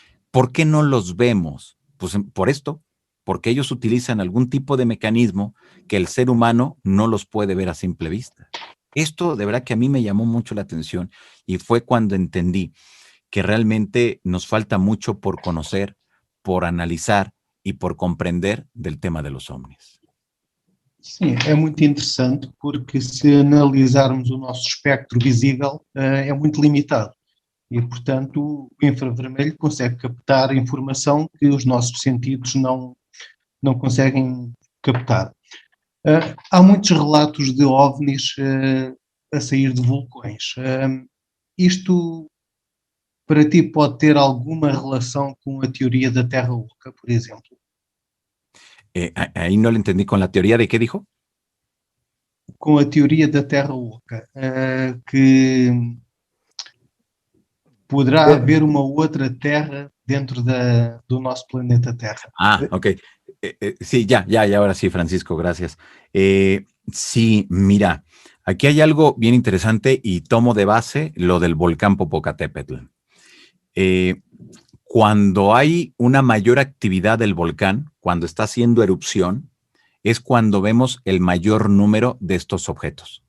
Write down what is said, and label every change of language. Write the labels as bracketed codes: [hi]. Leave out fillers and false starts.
[es] ¿Por qué no los vemos? Pues por esto, porque ellos utilizan algún tipo de mecanismo que el ser humano no los puede ver a simple vista. Esto de verdad que a mí me llamó mucho la atención y fue cuando entendí que realmente nos falta mucho por conocer, [pt] por analisar e por compreender [es] del tema de los ovnis. [pt] Sim, é muito interessante porque se analisarmos o nosso espectro visível é muito limitado e, portanto, o infravermelho consegue captar informação que os nossos sentidos não conseguem captar. Há muitos relatos de OVNIs a sair de vulcões. Isto para ti pode ter alguma relação com a teoria da Terra Oca, por exemplo? [es] Ahí no le entendí con la teoría de qué dijo. [pt] Com a teoria da Terra Oca, que poderá haver uma outra Terra dentro do nosso planeta Terra. Ok. [es] Sí, ya, ahora sí, Francisco, gracias. Sí, mira, aquí hay algo bien interesante y tomo de base lo del volcán Popocatépetl. Cuando hay una mayor actividad del volcán, cuando está haciendo erupción, es cuando vemos el mayor número de estos objetos.